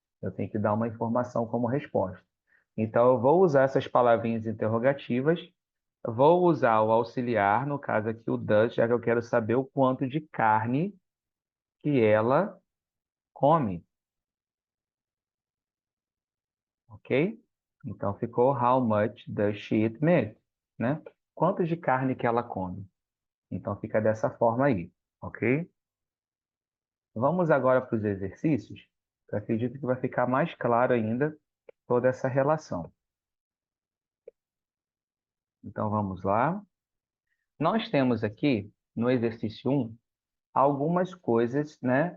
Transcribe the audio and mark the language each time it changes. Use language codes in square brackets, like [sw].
[pt] Eu tenho que dar uma informação como resposta. Então, eu vou usar essas palavrinhas interrogativas, vou usar o auxiliar, no caso aqui o does, já que eu quero saber o quanto de carne que ela come, ok? Então, ficou [en] how much does she eat meat, [pt] né? Quanto de carne que ela come. Então, fica dessa forma aí, ok? Vamos agora para os exercícios. Eu acredito que vai ficar mais claro ainda toda essa relação. Então, vamos lá. Nós temos aqui, no exercício 1, algumas coisas, né?